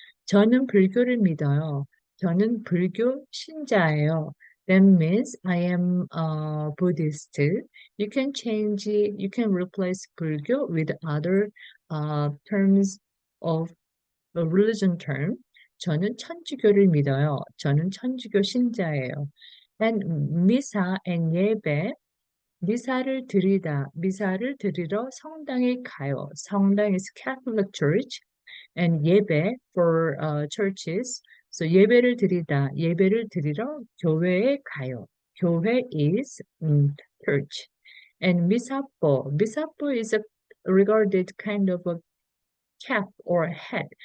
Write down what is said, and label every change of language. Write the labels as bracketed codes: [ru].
[ko] 저는 불교를 믿어요. 저는 불교 신자예요. [en] That means I am a Buddhist. You can change it, you can replace 불교 with other terms of a religion term. [ko] 저는 천주교를 믿어요. 저는 천주교 신자예요. And 미사 and 예배, 미사를 드리다, 미사를 드리러 성당에 가요. [en] 성당 is Catholic Church and 예배 for churches. [ko] So 예배를 드리다, 예배를 드리러 교회에 가요. [en] 교회 is church. And 미사포, 미사포 is a regarded kind of a cap or head.